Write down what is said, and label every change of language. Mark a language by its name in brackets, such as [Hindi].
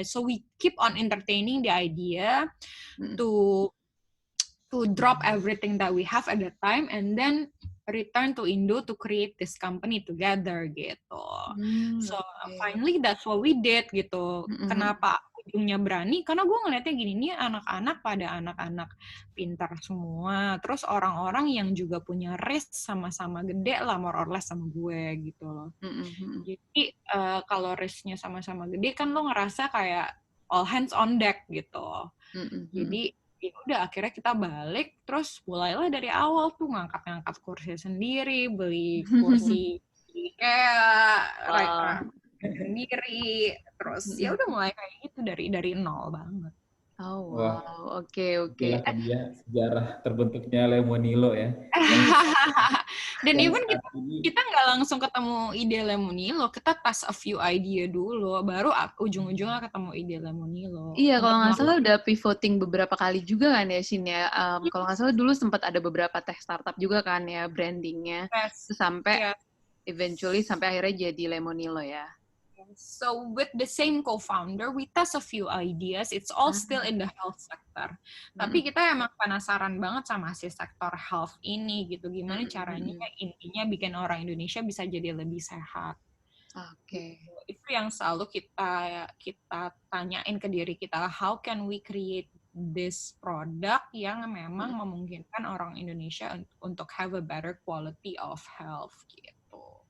[English] So we keep on entertaining the idea to drop everything that we have at that time and then return to Indo to create this company together [Indonesian] gitu. [English] So finally that's what we did [Indonesian] gitu. Kenapa ujungnya berani? Karena gue ngeliatnya gini, nih anak-anak pada anak-anak pintar semua. Terus orang-orang yang juga punya risk sama-sama gede lah [English] more or less [Indonesian] sama gue gitu loh. Jadi kalau risknya sama-sama gede kan lo ngerasa kayak [English] all hands on deck [Indonesian] gitu. Jadi ya udah akhirnya kita balik terus mulailah dari awal tuh ngangkat kursi sendiri, beli kursi kayak sendiri, terus ya udah mulai kayak gitu dari nol banget. Oh wow, oke. Itulah dia sejarah terbentuknya Lemonilo ya. Dan even kita nggak langsung ketemu ide Lemonilo, kita [English] test a few idea [Indonesian] dulu, baru ujung-ujungnya ketemu ide Lemonilo. Iya, kalau nggak salah udah pivoting beberapa kali juga kan ya, Shin ya. Kalau nggak salah dulu sempat ada beberapa tech startup juga kan ya, brandingnya. Sampai eventually sampai akhirnya jadi Lemonilo ya. [English] So with the same co-founder, we test a few ideas. It's all still in the health sector. [Indonesian] Tapi kita emang penasaran banget sama si sektor health ini gitu. Gimana caranya intinya bikin orang Indonesia bisa jadi lebih sehat. Oke. Itu yang selalu kita tanyain ke diri kita. [English] How can we create this product [Indonesian] yang memang memungkinkan orang Indonesia untuk [English] have a better quality of health [Indonesian] gitu.